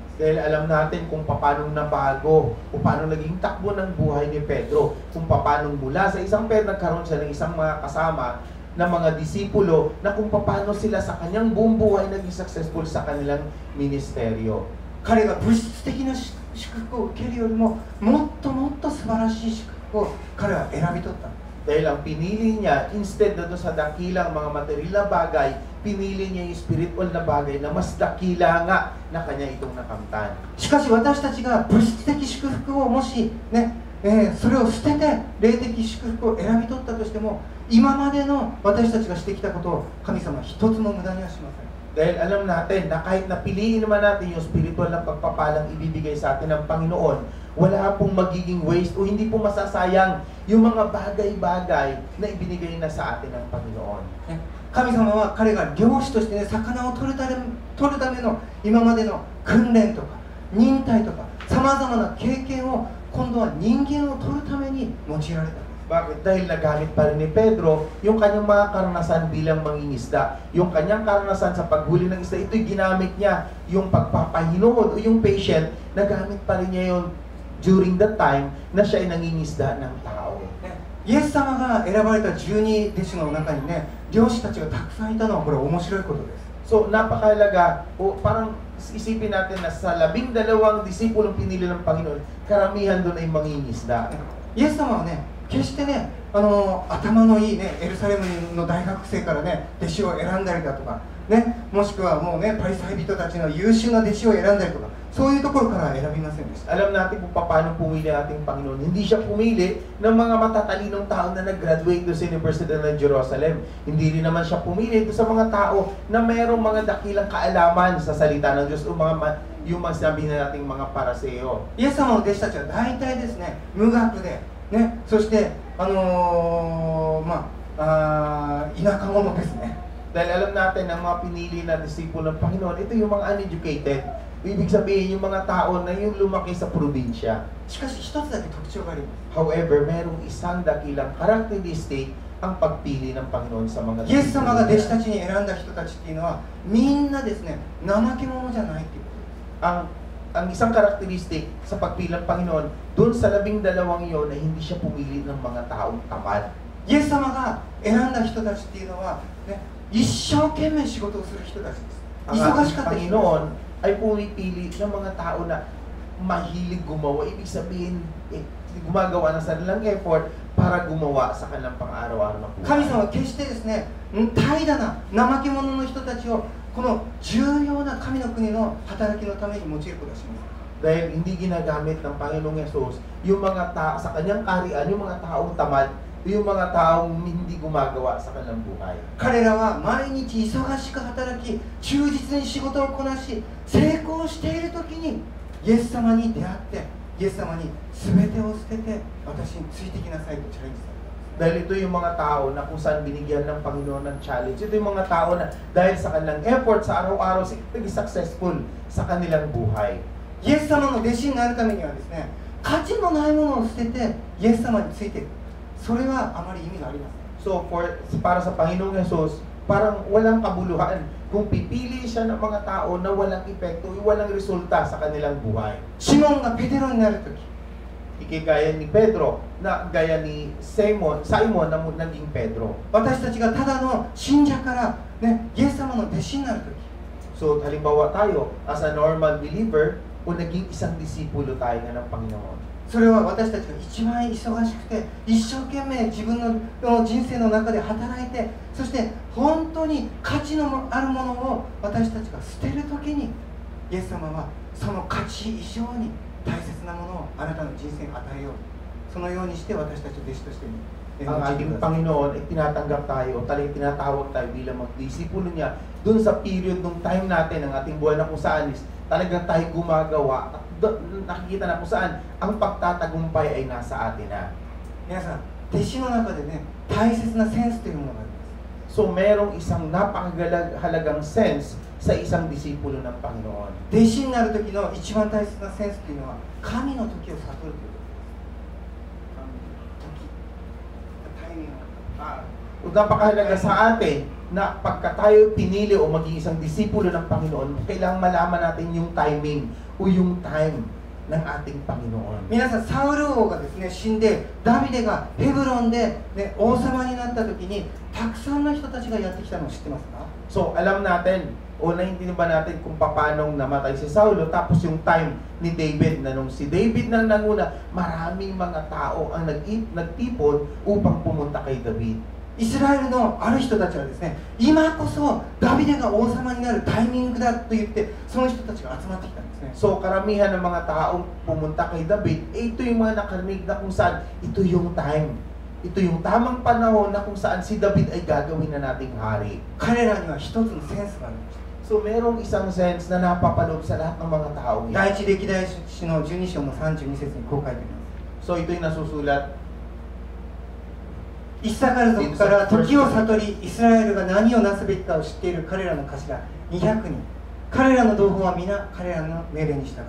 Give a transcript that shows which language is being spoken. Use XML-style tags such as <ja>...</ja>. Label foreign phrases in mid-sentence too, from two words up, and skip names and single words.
<tl>Dahil alam natin kung paano nabago o paano naging takbo ng buhay ni Pedro, kung paano mula sa isang Pedro nagkaroon siya ng isang mga kasama na mga disipulo na kung paano sila sa kanyang buong buhay naging successful sa kanilang ministeryo.</tl> <ja>彼が物質的な祝福を受けるよりももっともっと素晴らしい祝福を彼は選び取った。</ja> <tl>Dahil ang pinili niya, instead na doon sa dakilang mga material na bagay, pinili niya yung spiritual na bagay na mas dakila nga na kanya itong nakamtan.</tl> <ja>しかし私たちが物質的祝福をもしね、それを捨てて霊的祝福を選び取ったとしても今までの私たちがしてきたことを神様は一つも無駄にはしません。</ja> <tl>Dahil alam natin na kahit napiliin naman natin yung spiritual na pagpapalang ibibigay sa atin ng Panginoon, wala pong magiging waste o hindi po masasayang yung mga bagay-bagay na ibinigay na sa atin ng Panginoon.</tl> <ja>神様は彼が漁師としてね、魚を取るための今までの訓練とか忍耐とかさまざまな経験を今度は人間を取るために用いられた。</ja> <tl>Bakit? Dahil nagamit pa rin ni Pedro yung kanyang mga karanasan bilang mangingisda. Yung kanyang karanasan sa paghuli ng isda, ito'y ginamit niya. Yung pagpapahinuhod o yung patient, nagamit pa rin niya yun</tl> <en>during the time</en> <tl>na siya ay nangingisda ng tao.</tl> <ja>イエス様が選ばれた12弟子の中にね、漁師たちがたくさんいたのはこれ面白いことです。</ja> <tl>So, napakahalaga, o parang isipin natin na sa 12 disipulong pinili ng Panginoon, karamihan doon ay mangingisda.</tl> <ja>イエス様はね、決してね、頭のいいね、エルサレムの大学生からね、弟子を選んだりだとか、ね、もしくはもうね、パリサイ人たちの優秀な弟子を選んだりとか、 そういうところから選びませんでした。</ja> <tl>Alam natin kung paano pumili ang ating Panginoon. Hindi siya pumili ng mga matatalinong tao na nag-graduate doon sa University ng Jerusalem. Hindi rin naman siya pumili doon sa mga tao na mayroong mga dakilang kaalaman sa salita ng Diyos o yung mga sabi na nating mga paraseo.</tl> <ja>イエス様の弟子たちは大体ですね、無学で、ね、そして田舎者ですね。</ja> <tl>Dahil alam natin ang mga pinili na disipulo ng Panginoon, ito yung mga uneducated. Ibig sabihin yung mga tao na yung lumaki sa probinsya.</tl> <ja>しかし一つだけ特徴があります。</ja> <tl>However, merong isang dakilang characteristic ang pagpili ng Panginoon sa mga</tl> <ja>イエス様が弟子たちに選んだ人たちっていうのはみんなですね、怠け者じゃないっていうことです。</ja> <tl>ang isang characteristic sa pagpili ng Panginoon, doon sa 12 iyon na hindi siya pumili ng mga taong tamad.</tl> <ja>イエス様が選んだ人たちっていうのは、ね、一生懸命仕事をする人たちです。</ja> <tl>Ang</tl> <ja>忙</ja> <tl>ating</tl> <ja>しかった人</ja> <tl>Panginoon ay pumipili ng mga tao na mahilig gumawa. Ibig sabihin, gumagawa ng sarilang effort para gumawa sa kanilang pang-araw-araw na</tl> <ja>神</ja> <tl>buhay.</tl> <ja>様は決してですね、怠惰な怠け者の人たちをこの重要な神の国の働きのために用いることをします。</ja> <tl>Dahil hindi ginagamit ng Panginoong Yesus yung mga tao sa kanyang kaharian, yung mga taong tamad, yung mga taong hindi gumagawa sa kanilang buhay.</tl> <ja>彼らは毎日忙しく働き、忠実に仕事をこなし、成功している時にイエス様に出会って、イエス様に全てを捨てて私についてきなさいとチャレンジされた。</ja> <tl>Dahil ito yung mga tao na kung saan binigyan ng Panginoon ng challenge. Ito yung mga tao na dahil sa kanilang effort sa araw-araw, successful sa kanilang buhay.</tl> <ja>イエス様の弟子になるためにはですね、価値のないものを捨ててイエス様についていく。それはあまり意味がありません。</ja> <tl>So para sa Panginoong Yesus, parang walang kabuluhan kung pipili siya ng mga tao na walang epekto, walang resulta sa kanilang buhay.</tl> <ja>シモンがペテロになるとき、</ja> <tl>Ikigaya ni Pedro na gaya ni Simon na naging Pedro.</tl> <ja>私たちがただの信者から、ね、イエス様の弟子になるとき、</ja> <tl>So halimbawa tayo,</tl> <en>as a normal believer,</en> <tl>o naging isang disipulo tayo nga ng Panginoon.</tl> <ja>それは私たちが一番忙しくて一生懸命自分の人生の中で働いて、そして本当に価値のあるものを私たちが捨てるときにイエス様はその価値以上に大切なものをあなたの人生に与えよう、そのようにして私たちを弟子として</ja> <tl>Ang ating Panginoon ay tinatanggap tayo, talagang tinatawag tayo bilang magdisipulo niya dun sa period ng time natin, ng ating buhay na kung saan is talagang tayo gumagawa at nakikita na kung saan ang pagtatagumpay ay nasa atin na.</tl> <ja>皆さん、弟子の中でね、大切なセンスというものがあります。</ja> <tl>So merong isang napakahalagang sense sa isang disipulo ng Panginoon.</tl> <ja>弟子になる時の一番大切なセンスというのは神の時を悟るということです。タイミング。</ja> <tl>Napakahalaga sa atin na pagka tayo pinili o maging isang disipulo ng Panginoon, kailangang malaman natin yung timing o yung time ng ating Panginoon.</tl> <ja>皆さん、サウル王がですね、死んでダビデがヘブロンで、ね、王様になった時にたくさんの人たちがやってきたのを知ってますか？</ja> <tl>So alam natin o naiintindihan ba natin kung paano namatay si Saulo, tapos yung time ni David na nung si David nang nanguna, maraming mga tao ang nagtipon upang pumunta kay David.</tl> <ja>イスラエルのある人たちはですね、今こそダビデが王様になるタイミングだと言ってその人たちが集まってきたんですね。</ja> <tl>So karamihan ng mga taong pumunta kay David, ito yung mga nakarinig na kung saan ito yung time. Ito yung tamang panahon na kung saan si David ay gagawin na nating hari.</tl> <ja>彼らには一つのセンスがありました。</ja> <tl>So merong isang sense na napapanood sa lahat ng mga tao.</tl> <ja>第一歴代史の12章の32節にこう書いています。</ja> <tl>So ito yung nasusulat.</tl> <ja>イッサカル族から時を悟り、イスラエルが何をなすべきかを知っている彼らの頭200人。彼らの同胞は皆彼らの命令に従った。</ja>